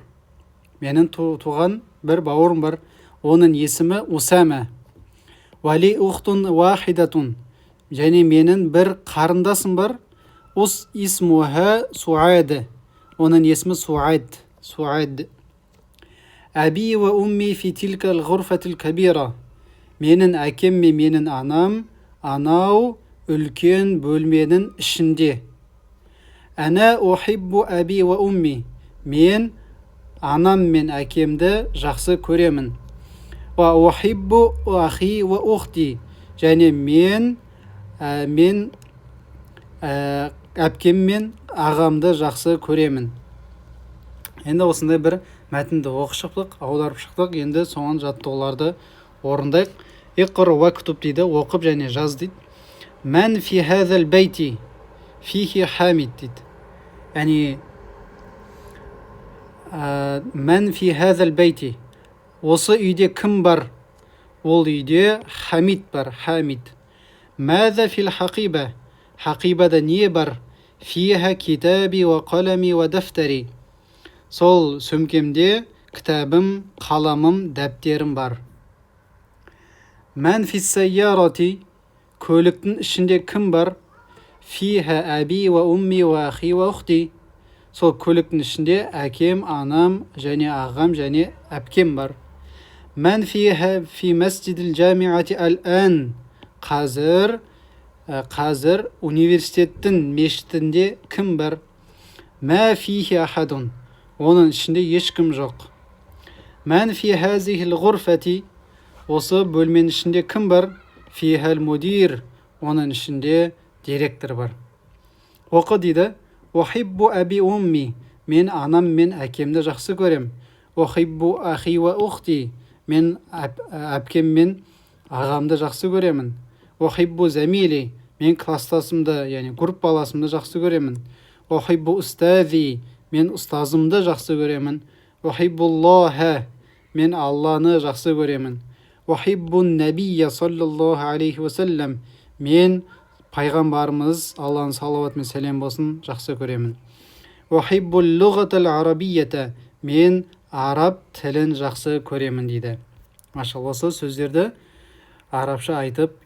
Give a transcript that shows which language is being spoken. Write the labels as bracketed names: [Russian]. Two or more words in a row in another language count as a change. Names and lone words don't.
[Kazakh] Менің туған бір бауырым бар. Оның есімі Усама. [Arabic] ولي أخت واحدة. [Kazakh] Және менің бір қарындасым бар. [Arabic] و اسمها سعاد. [Kazakh] Оның есімі Суайд. Суайд. [Arabic] أبي وأمي في تلك الغرفة الكبيرة. [Kazakh] Менің әкем мен менің анам анау үлкен бөлменің ішінде. [Arabic] أنا أحب أبي وأمي. [Kazakh] Мен анам мен әкемді жақсы көремін. [Arabic] وأحب أخي وأختي. [Kazakh] Және мен әпкем мен ағамды жақсы көремін. Енді осындай бір мәтінді оқып шықтық, аударып шықтық. Енді соған жаттығуларды орындайық. [Arabic] اقرأ واكتب [Kazakh] дейді, оқып және жаз дейді. [Arabic] من في هذا البيت فيه حامد дейді. Яғни من في هذا البيت. [Kazakh] Осы үйде кім бар? Ол үйде хамид бар, хамид. [Arabic] ماذا في الحقيبة. [Kazakh] Хақибада не бар? [Arabic] فيها كتابي وقلمي ودفتري. [Kazakh] Сол сөмкемде кітабым, қаламым, дәптерім бар. [Arabic] من في السيارة. [Kazakh] Көліктің ішінде кім бар? [Arabic] فيها أبي وأمي وأخي وأختي. [Kazakh] Сол көліктің ішінде әкем, анам және ағам және әпкем бар. [Arabic] من في مسجد الجامعة الآن. [Kazakh] Қазір университеттің мешітінде кім бар? [Arabic] ما فيه أحد. [Kazakh] Оның ішінде ешкім жоқ. [Arabic] من في هذه الغرفة. [Kazakh] Осы бөлменің ішінде кім бар? [Arabic] فيه المدير. [Kazakh] Оның ішінде директор бар. Оқы дейді. [Arabic] أحب أبي أمي. [Kazakh] Мен анам мен әкемді жақсы көрем. [Arabic] أحب أخي وأختي. [Kazakh] Мен әпкем мен ағамды жақсы көремін. [Arabic] أحب زميلي. [Kazakh] Мен кластасымды, яғни группаласымды жақсы көремін. [Arabic] أحب أستاذي. [Kazakh] Мен ұстазымды жақсы көремін. [Arabic] أحب الله. [Kazakh] Мен Алланы жақсы көремін. [Arabic] أحب النبي صلى الله عليه وسلم. [Kazakh] Мен пайғамбарымыз, Алланың салауат мен сәлем болсын, жақсы көремін. [Arabic] أحب اللغة العربية. [Kazakh] Мен араб тілін жақсы көремін дейді. Машалла, осы сөздерді арабша айтып